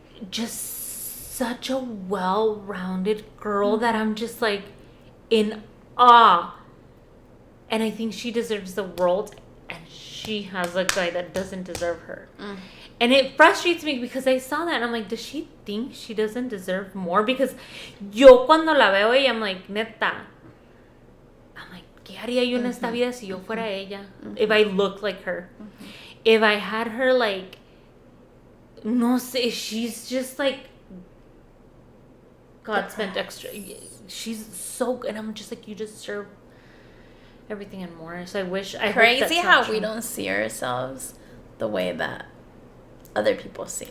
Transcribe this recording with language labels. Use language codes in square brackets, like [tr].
[en] Just such a well-rounded girl that I'm just like in awe. And I think she deserves the world, and she has a guy that doesn't deserve her. And it frustrates me, because I saw that and I'm like, does she think she doesn't deserve more? Because [es] yo cuando la veo ella, [en] I'm like, [es] neta, I'm like, ¿qué haría yo en esta vida si yo fuera ella? [en] If I looked like her. If I had her, like, [es] no sé, [en] she's just like, God spent extra. She's so good. And I'm just like, you deserve everything and more. So I wish... Crazy how we don't see ourselves the way that other people see us.